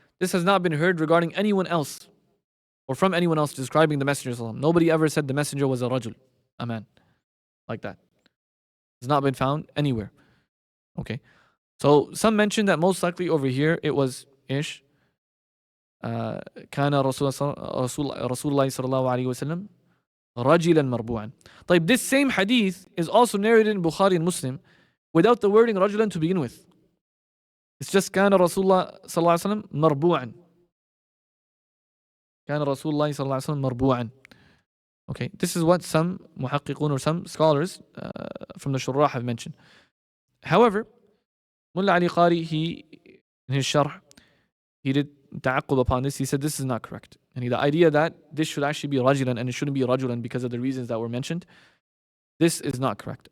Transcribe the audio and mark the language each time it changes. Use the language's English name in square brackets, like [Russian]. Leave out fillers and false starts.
[English] This has not been heard regarding anyone else or from anyone else describing the Messenger. Nobody ever said the Messenger was a rajul, a man, like that. It's not been found anywhere. Okay. So some mentioned that most likely over here it was ish. [Arabic] كان رسول الله صلى الله عليه وسلم رجلا مربوعا. [English] طيب, this same hadith is also narrated in Bukhari and Muslim without the wording رجلا to begin with. It's just [Arabic] كان رسول الله صلى الله عليه وسلم مربوعا. كان رسول الله صلى الله عليه وسلم مربوعا. [English] Okay, this is what some muhaqqiqun or some scholars from the shurrah have mentioned. However, Mullah Ali Qari, he, in his sharh, he did ta'aqqub upon this. He said this is not correct. And the idea that this should actually be rajulan and it shouldn't be rajulan because of the reasons that were mentioned, this is not correct.